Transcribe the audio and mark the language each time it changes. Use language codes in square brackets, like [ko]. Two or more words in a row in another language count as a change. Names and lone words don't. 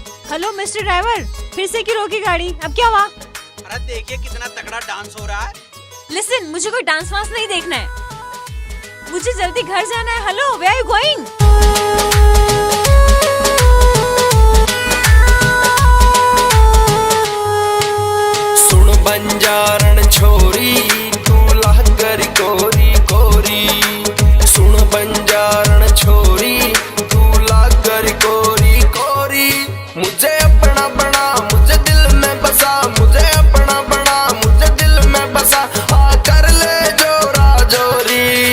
[hi] हेलो मिस्टर ड्राइवर, फिर से क्यों रोकी गाड़ी? अब क्या हुआ? अरे देखिए कितना तगड़ा डांस हो रहा है। लिसन, मुझे कोई डांस वांस नहीं देखना है, मुझे जल्दी घर जाना है। हेलो, [en] Where are you going? [hi] सुन बंजारण छोरी तू लहकर कोरी कोरी, सुन बंजारण छोरी तू लहकर कोरी कोरी, मुझे अपना बना मुझे दिल में बसा, मुझे अपना बना मुझे दिल में बसा, आ कर ले जोरा जोरी।